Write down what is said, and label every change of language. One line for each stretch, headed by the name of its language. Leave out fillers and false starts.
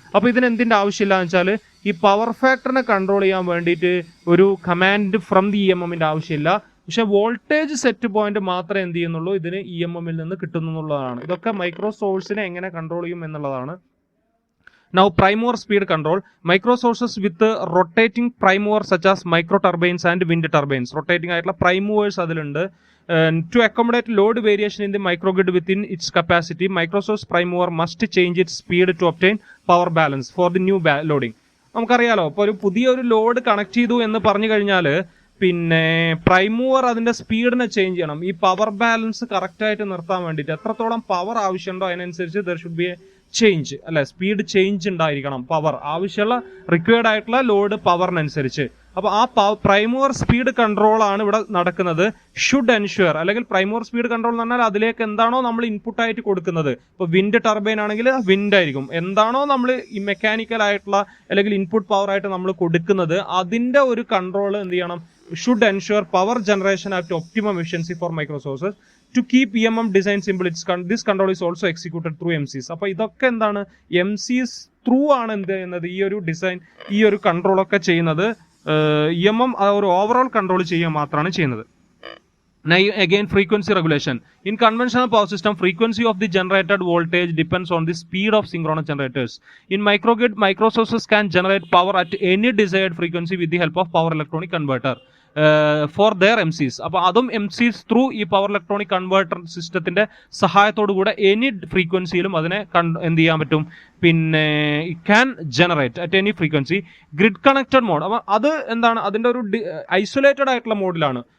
Malayalam: അപ്പോൾ ഇതിന് എന്തിന്റെ ആവശ്യമില്ല എന്ന് വെച്ചാൽ ഈ പവർ ഫാക്ടറിനെ കൺട്രോൾ ചെയ്യാൻ വേണ്ടിയിട്ട് ഒരു കമാൻഡ് ഫ്രം ദി EMM-ന്റെ ആവശ്യമില്ല. പക്ഷെ വോൾട്ടേജ് സെറ്റ് പോയിന്റ് മാത്രമേ എന്ത് ചെയ്യുന്നുള്ളൂ, ഇതിന് EMM-ൽ നിന്ന് കിട്ടുന്നുള്ളതാണ്. ഇതൊക്കെ മൈക്രോ സോഴ്സിനെ എങ്ങനെ കൺട്രോൾ ചെയ്യും എന്നുള്ളതാണ്.
English: Now prime mover speed control. Micro sources with rotating prime mover such as micro turbines and wind turbines.
Malayalam: Rotating ആയിട്ടുള്ള prime movers അതിലുണ്ട്.
English: To accommodate load variation in the microgrid within its capacity, microsource prime mover must change its speed to obtain power balance for the new loading.
Malayalam: നമുക്കറിയാലോ, ഇപ്പോൾ ഒരു പുതിയൊരു load connect ചെയ്തു എന്ന് പറഞ്ഞു കഴിഞ്ഞാൽ പിന്നെ പ്രൈം മൂവർ അതിന്റെ സ്പീഡിനെ ചേഞ്ച് ചെയ്യണം. ഈ പവർ ബാലൻസ് കറക്റ്റ് ആയിട്ട് നിർത്താൻ വേണ്ടിയിട്ട് എത്രത്തോളം പവർ ആവശ്യമുണ്ടോ അതിനനുസരിച്ച്
English: there should be a change,
Malayalam: അല്ലെ, സ്പീഡ് ചേഞ്ച് ഉണ്ടായിരിക്കണം. പവർ ആവശ്യമുള്ള റിക്വയർഡ് ആയിട്ടുള്ള ലോഡ് പവറിനനുസരിച്ച്. അപ്പൊ ആ പ്രൈമോർ സ്പീഡ് കൺട്രോൾ ആണ് ഇവിടെ നടക്കുന്നത്. ഷുഡ് എൻഷുവർ, അല്ലെങ്കിൽ പ്രൈമോർ സ്പീഡ് കൺട്രോൾ എന്ന് പറഞ്ഞാൽ അതിലേക്ക് എന്താണോ നമ്മൾ ഇൻപുട്ട് ആയിട്ട് കൊടുക്കുന്നത്. ഇപ്പൊ വിൻഡ് ടർബൈൻ ആണെങ്കിൽ വിൻഡ് ആയിരിക്കും. എന്താണോ നമ്മൾ ഈ മെക്കാനിക്കൽ ആയിട്ടുള്ള അല്ലെങ്കിൽ ഇൻപുട്ട് പവർ ആയിട്ട് നമ്മൾ കൊടുക്കുന്നത് അതിന്റെ ഒരു കൺട്രോൾ എന്ത് ചെയ്യണം,
English: Should ensure power generation at optimum efficiency for microsources. To keep EMM design simple, this control is also executed through MCs.
Malayalam: അപ്പോൾ ഇതൊക്കെ എന്താണ്, MCs ത്രൂ ആണ് എന്ത് ചെയ്യുന്നത്, ഈ ഒരു ഡിസൈൻ, ഈ ഒരു കൺട്രോൾ ഒക്കെ ചെയ്യുന്നത്. EMM ഒരു ഓവറോൾ കൺട്രോൾ ചെയ്യുക മാത്രമാണ് ചെയ്യുന്നത്.
English: Now again, frequency regulation. In conventional power system, frequency of the generated voltage depends on the speed of synchronous generators. In microgrid, microsources can generate power at any desired frequency with the help of power electronic converter. For their MCs.
Malayalam: അപ്പോൾ അതും MCs through ഈ power electronic converter സിസ്റ്റത്തിന്റെ സഹായത്തോടു കൂടെ any ഫ്രീക്വൻസിയിലും അതിനെ എന്ത് ചെയ്യാൻ പറ്റും, പിന്നെ
English: Can generate at any frequency.
Malayalam: Grid connected mode, അപ്പം അത് എന്താണ്, അതിൻ്റെ ഒരു ഐസൊലേറ്റഡ് ആയിട്ടുള്ള മോഡിലാണ്.